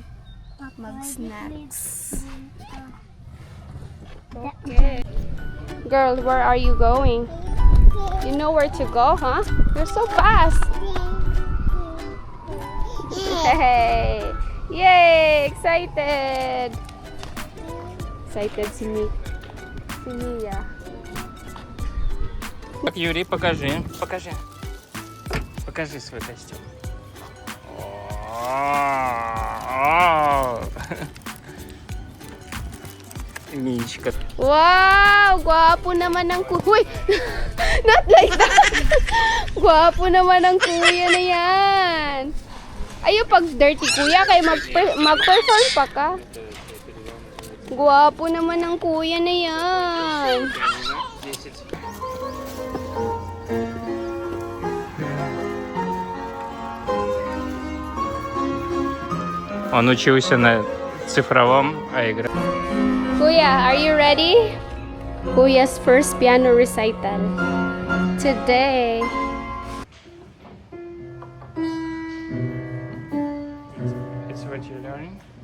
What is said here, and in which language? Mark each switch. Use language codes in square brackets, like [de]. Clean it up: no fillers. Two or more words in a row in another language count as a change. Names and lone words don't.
[tl] Mag-snacks. Okay. [en] Girl, where are you going? You know where to go, huh? You're so fast. Hey! Yay! Excited! [tl] Excited si Mia. [ru] Так, Юрий, покажи. Покажи. Покажи свой костюм. О! Мичка. [tl] Wow! Gwapo naman ng kuya. [en] Not like that. [tl] Gwapo naman ng kuya na yan. [ceb] Ayaw pag dirty kuya, kaya mag-perform pa ka. [tl] Gwapo naman ng kuya na yan. [ru] Он учился на цифровом, а играл. [en] Kuya, are you ready? Kuya's first piano recital. Today. It's what you're learning?